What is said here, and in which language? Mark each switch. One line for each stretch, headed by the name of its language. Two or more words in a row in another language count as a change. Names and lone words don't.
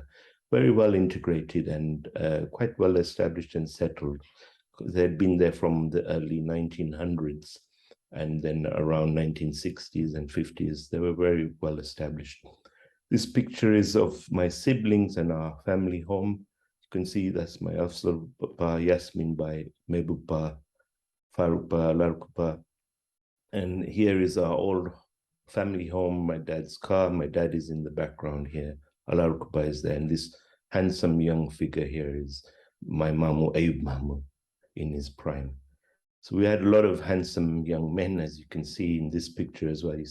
English: Very well integrated and quite well established and settled. They'd been there from the early 1900s, and then around 1960s and 50s, they were very well established. This picture is of my siblings and our family home. You can see that's my Afzal Pa, Yasmin by Mebub Pa, Faruk Pa, Larku Pa. And here is our old family home, my dad's car. My dad is in the background here. Alarku Pa is there. And this handsome young figure here is my Mamu, Ayub Mamu, in his prime. So we had a lot of handsome young men, as you can see in this picture as well.